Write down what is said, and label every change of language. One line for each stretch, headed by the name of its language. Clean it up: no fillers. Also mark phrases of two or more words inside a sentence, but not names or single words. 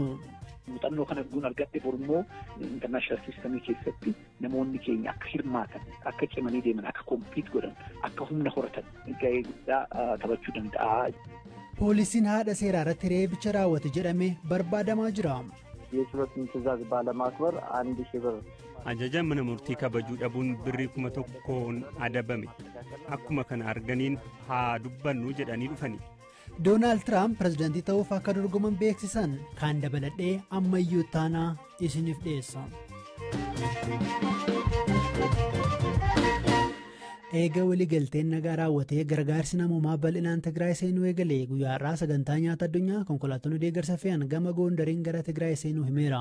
Oromo: Muuxannoo kana guun argatte borummoo
English: international systemii
Oromo: keessatti namoonni keenya akka hirmaatan akka cimanii deeman akka kompiit godhan akka humna horatan gahee guddaa taphachuu danda'a. Poolisiin haadha seeraa irratti reebicha raawwate jedhame barbaadamaa jira.
Amharic: የችሎቱን ትዕዛዝ ባለማክበር 1000 ብር
Oromo: ajaja mana murtii kabajuu dhabuun birrii 1,000 adabame akkuma kana arganiin haa dubbannu jedhanii dhufani. Doonaald Tiraamp pirezidaantii ta'uuf akka dorgoman beeksisan kan dabaladhee ammayyuu taanaa isiniif dhiyeessa. Eega walii galteen nagaa raawwatee gargaarsi namoomaa bal'inaan Tigraay seenuu eegalee guyyaa har'aa sagantaa nyaata addunyaa konkolaattonni deeggarsa fe'an gama Gondariin gara Tigraay seenuu himeera.